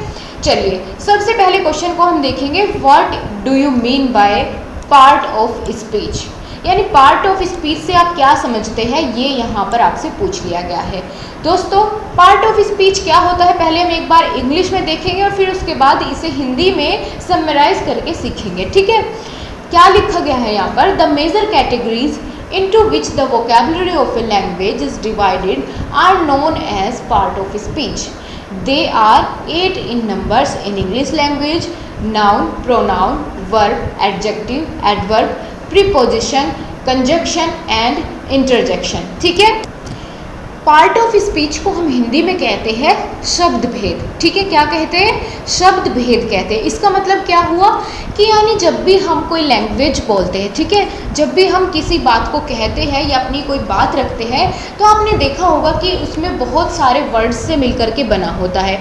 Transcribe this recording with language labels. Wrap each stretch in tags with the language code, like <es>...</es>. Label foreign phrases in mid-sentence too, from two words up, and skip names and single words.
<hi>चलिए, सबसे पहले क्वेश्चन को हम देखेंगे,</hi> <en>what do you mean by part of speech,</en> <hi>यानी</hi> <en>part of speech</en> <hi>से आप क्या समझते हैं, ये यहाँ पर आपसे पूछ लिया गया है। दोस्तों,</hi> <en>part of speech</en> <hi>क्या होता है पहले हम एक बार इंग्लिश में देखेंगे और फिर उसके बाद इसे हिंदी में समराइज करके सीखेंगे, ठीक है। क्या लिखा गया है यहाँ पर,</hi> <en>the major categories into which the vocabulary of a language is divided are known as part of speech. They are 8 in numbers in English language: noun, pronoun, verb, adjective, adverb, preposition, conjunction and interjection,</en> <hi>ठीक है।</hi> <en>part of speech</en> <hi>को हम हिंदी में कहते हैं शब्द भेद, ठीक है। क्या कहते हैं, शब्द भेद कहते हैं। इसका मतलब क्या हुआ कि यानी जब भी हम कोई लैंग्वेज बोलते हैं, ठीक है, जब भी हम किसी बात को कहते हैं या अपनी कोई बात रखते हैं, तो आपने देखा होगा कि उसमें बहुत सारे वर्ड्स से मिलकर के बना होता है।</hi>